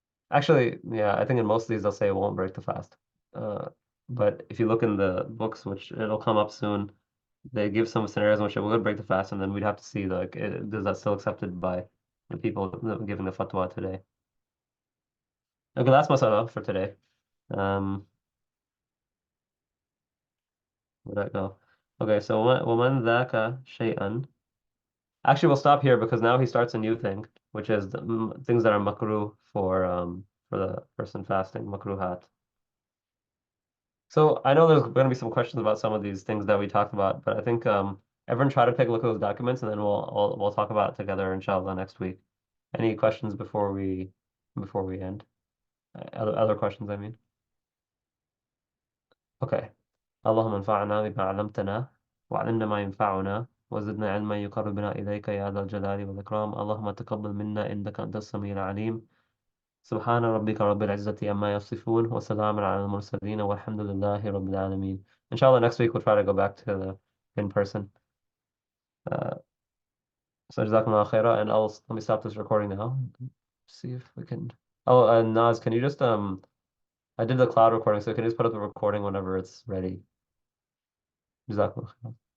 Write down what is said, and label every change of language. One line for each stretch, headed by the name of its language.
English: Actually, yeah, I think in most of these they'll say it won't break the fast. Uh, but if you look in the books, which it'll come up soon, they give some scenarios in which it would break the fast, and then we'd have to see like does that still accepted by the people giving the fatwa today. Okay, that's masala for today. Um, where'd that go? Okay, so
Arabic: وَمَنْ ذَاكَ شَيْئًا.
English: Actually, we'll stop here because now he starts a new thing, which is things that are makruh for the person fasting, makruhat. So I know there's going to be some questions about some of these things that we talked about, but I think everyone try to take a look at those documents and then we'll talk about it together inshallah next week. Any questions before we end? Other questions, I mean. Okay.
Arabic: اللهم انفعنا بما علمتنا وعلمنا ما ينفعنا وزدنا علما يقربنا إليك يا ذا الجلال والإكرام اللهم تقبل منا إنك أنت السميع العليم سبحان ربك رب العزة عما يصفون وسلام على المرسلين والحمد لله رب العالمين.
English: Inshallah, next week we'll try to go back to the in person. Uh, so Jazakumullah khairah, and let me stop this recording now. See if we can. Oh, Naz, can you just I did the cloud recording, so can you just put up the recording whenever it's ready? Jazakumullah khairah.